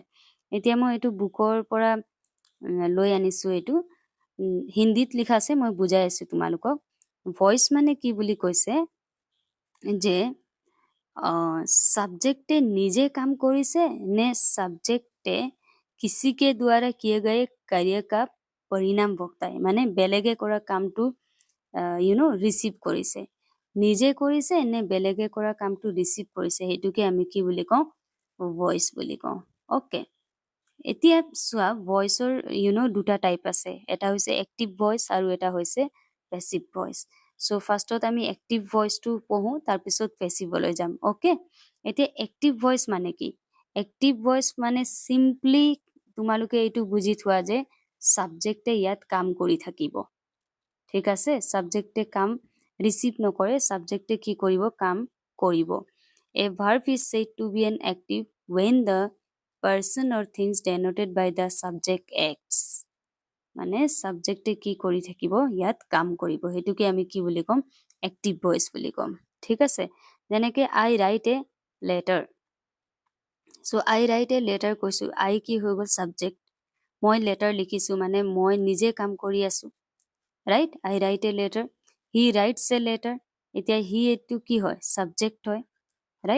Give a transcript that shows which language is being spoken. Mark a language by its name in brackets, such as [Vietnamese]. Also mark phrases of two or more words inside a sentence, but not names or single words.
[Assamese] এতিয়া মই এইটো বুকৰ পৰা লৈ আনিছোঁ, এইটো হিন্দীত লিখা আছে, মই বুজাই আছোঁ তোমালোকক। ভইচ মানে কি বুলি কৈছে যে ছাবজেক্টে নিজে কাম কৰিছে নে ছাবজেক্টে [Hindi] किसी के द्वारा किए गए कार्य का परिणाम भोगता है, [Assamese] মানে বেলেগে কৰা কামটো ৰিচিভ কৰিছে, নিজে কৰিছে নে বেলেগে কৰা কামটো ৰিচিভ কৰিছে, সেইটোকে আমি কি বুলি কওঁ, ভইচ বুলি কওঁ। অ'কে, এতিয়া চোৱা ভইচৰ দুটা টাইপ আছে, এটা হৈছে [English] active voice [Assamese] আৰু এটা হৈছে [English] passive voice. [Assamese] চ' ফাৰ্ষ্টত আমি এক্টিভ ভইচটো পঢ়োঁ, তাৰপিছত পেছিভলৈ যাম। অ'কে, এতিয়া [English] active voice [Assamese] মানে কি, [English] active voice [Assamese] মানে চিম্পলি তোমালোকে এইটো বুজি থোৱা যে ছাবজেক্টে ইয়াত কাম কৰি থাকিব, ঠিক আছে, ছাবজেক্টে কাম ৰিচিভ নকৰে, ছাবজেক্টে কি কৰিব, কাম কৰিব। [English] a verb is said to be an active when the person or things denoted by the subject acts, [Assamese] মানে ছাবজেক্টে কি কৰি থাকিব, ইয়াত কাম কৰিব, সেইটোকে আমি কি বুলি ক'ম, [English] active voice [Assamese] বুলি ক'ম, ঠিক আছে। যেনেকে [English] I write a letter, [Assamese] চ' [English] I write a letter [Assamese] কৈছোঁ, আই কি হৈ গ'ল, ছাবজেক্ট, মই লেটাৰ লিখিছোঁ মানে মই নিজে কাম কৰি আছোঁ, ৰাইট, [English] I write a letter, he writes a letter, [Assamese] এতিয়া হি এইটো কি হয়, ছাবজেক্ট হয়, ৰাইট।